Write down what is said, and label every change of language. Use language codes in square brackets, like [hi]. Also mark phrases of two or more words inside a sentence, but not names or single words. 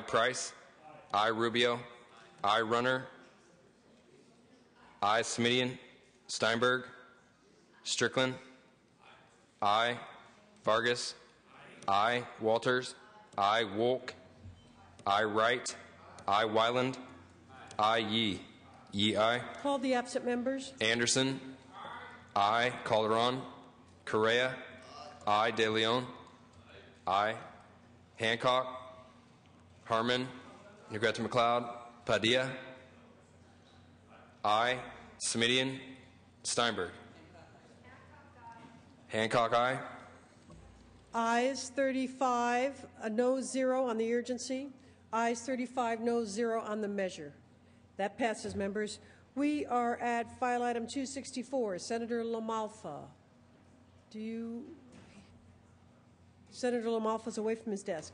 [en] Price, aye. Rubio, aye. Runner, aye. Smidian, Steinberg, Strickland, aye. Vargas, aye. Walters, aye. Wolk, aye. Wright, aye. Wyland, aye. Yee. Yee, aye. Call the absent members. Anderson, aye. Calderon, Correa, aye. De Leon, aye. Hancock, Harmon, Negrete McLeod, Padilla, aye. Smidian, Steinberg. Hancock, aye. Ayes 35, no 0 on the urgency. Ayes 35, no 0 on the measure. That passes, members. We are at file item 264. Senator LaMalfa. Senator LaMalfa is away from his desk.